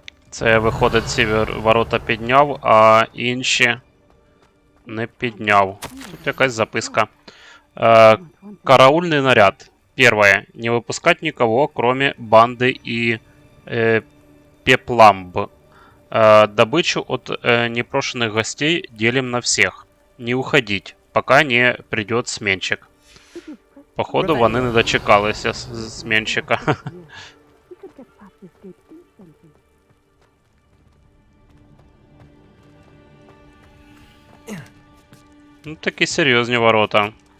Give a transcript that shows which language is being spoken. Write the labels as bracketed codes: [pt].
[uk] Це, виходить, ці ворота підняв, а інші не підняв. Тут якась записка. [ru] Караульный наряд. Первое. Не выпускать никого, кроме банды и пепламб. Добычу от непрошенных гостей делим на всех. Не уходить, пока не придет сменщик. [uk] Походу, вони не дочекалися сменщика. Ну, такі серйозні ворота.